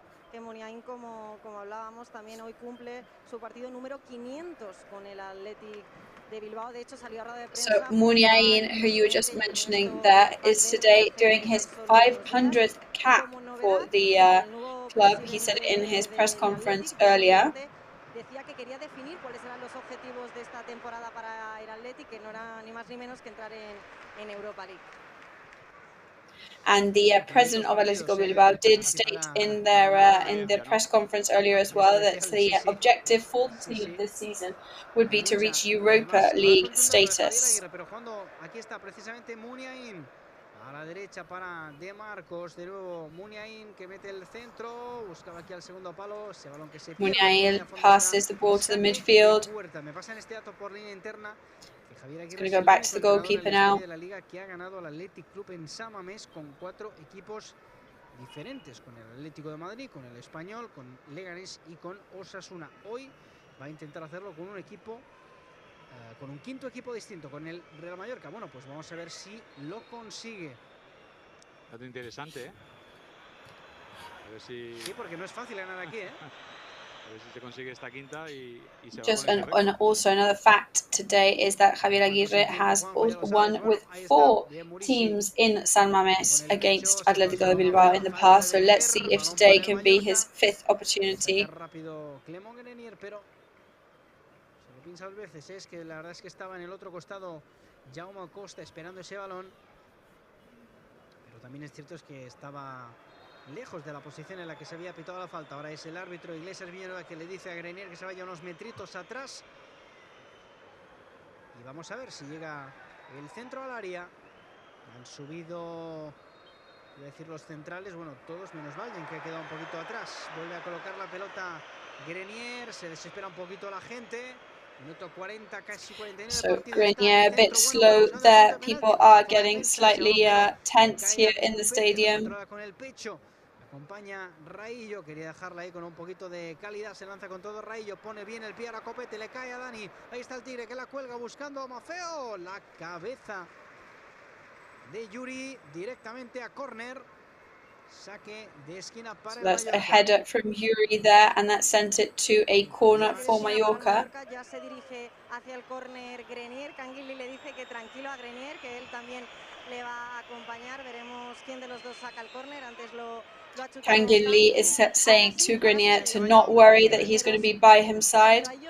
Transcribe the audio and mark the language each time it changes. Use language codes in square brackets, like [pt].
[es] que Muniain, como hablábamos, también hoy cumple su partido número 500 con el Athletic de Bilbao. De hecho, salió a rueda de prensa. [en] So Muniain, who you were just mentioning there, is today doing his 500th cap for the club. He said in his press conference earlier. [es] Decía que quería definir cuáles eran los objetivos de esta temporada para el Athletic, que no era ni más ni menos que entrar en Europa League. [en] And the president of Athletic Bilbao did state in their press conference earlier as well that the objective for the team this season would be to reach Europa League status. [es] Aquí está precisamente Muniain. A la derecha para De Marcos, de nuevo Muniain que mete el centro, buscaba aquí al segundo palo, ese balón que se pierde. [en] Muniain passes the ball to the midfield. [es] Me pasan este dato por línea interna. [en] It's going to go back to the goalkeeper now. [es] De la liga que ha ganado al Athletic Club en San Mamés con 4 equipos diferentes, con el Atlético de Madrid, con el Español, con Leganés y con Osasuna. Hoy va a intentar hacerlo con un equipo, con un quinto equipo distinto, con el Real Mallorca. Bueno, pues vamos a ver si lo consigue. Dato interesante, ¿eh? A ver si... Sí, porque no es fácil ganar aquí, ¿eh? A ver si se consigue esta quinta y se [en] Just [es] va con [en] also another fact today is that Javier Aguirre has won with 4 teams in San Mamés against Atletico de Bilbao in the past. So let's see if today can be his 5th opportunity. [es] Rápido Clément Grenier, pero se lo piensa 2 veces, es que la verdad es que estaba en el otro costado Jaume Costa esperando ese balón, pero también es cierto es que estaba lejos de la posición en la que se había pitado la falta. Ahora es el árbitro Iglesias Villanueva que le dice a Grenier que se vaya unos metritos atrás. Y vamos a ver si llega el centro al área. Han subido, voy a decir los centrales, bueno, todos menos Valden, que ha quedado un poquito atrás. Vuelve a colocar la pelota Grenier, se desespera un poquito la gente. Minuto 40, casi 49. [en] So Grenier a bit slow there. People are getting slightly tense here in the stadium. [es] Con el pecho. Acompaña Raillo, quería dejarla ahí con un poquito de calidad, se lanza con todo Raillo, pone bien el pie a la copete, le cae a Dani, ahí está el Tigre que la cuelga buscando a Mafeo, la cabeza de Yuri directamente a córner, saque de esquina para [en] So that's a header from Yuri there, and that sent it to a corner for Mallorca. [es] Ya se dirige hacia el córner Grenier, kang-in le dice que tranquilo a Grenier, que él también le va a acompañar, veremos quién de los dos saca el córner, antes lo [en] kang-in Lee is saying to Grenier to not worry, that he's going to be by his side.